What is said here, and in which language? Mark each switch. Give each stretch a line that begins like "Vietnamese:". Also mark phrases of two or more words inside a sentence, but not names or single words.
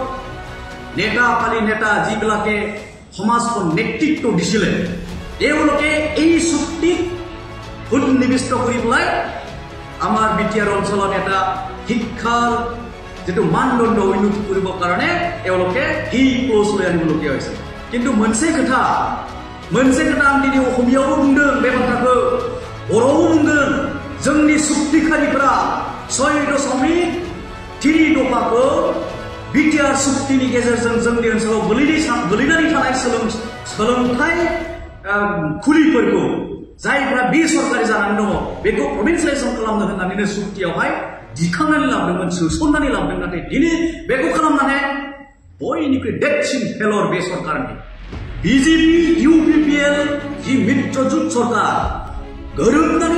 Assamese: নেতা যিবিলাকে সমাজখন নেতৃত্ব দিছিলে তেওঁলোকে এই চুক্তিক সন্নিবিষ্ট কৰি পেলাই আমাৰ বিটিআৰ অঞ্চলত এটা শিক্ষাৰ যেটো মানদণ্ড উন্নতি কৰিবৰ কাৰণে তেওঁলোকে এই ক্লজ লৈ আনিবলগীয়া হৈছিল কিন্তু
Bodo: मोनसे खोथा आं दिनै अखमियावबो बुंदों बे बाथ्राखौ बर'आवबो बुंगोन जोंनि सुक्तिकारिफोरा 6.3 दफाखौ बिटिआर सुक्तिनि गेजेरजों जोंनि ओनसोलाव गोलैनानै थानाय सोलोंथाइ खुलिफोरखौ जायफ्रा बेसरकारि जानानै दङ बेखौ प्रभिन्सियेलाइजेसन खालामनो होननानैनो सुक्तियावहाय दिखांनानै लाबोदोंमोन सोसननानै लाबोदों नाथाय दिनै बेखौ खालामनानै बयनिख्रुइ देरसिन फेलर बे सरकारनि बीजेपी यूपीपीएल जी मित्रजुट सरकार गोरोबनानै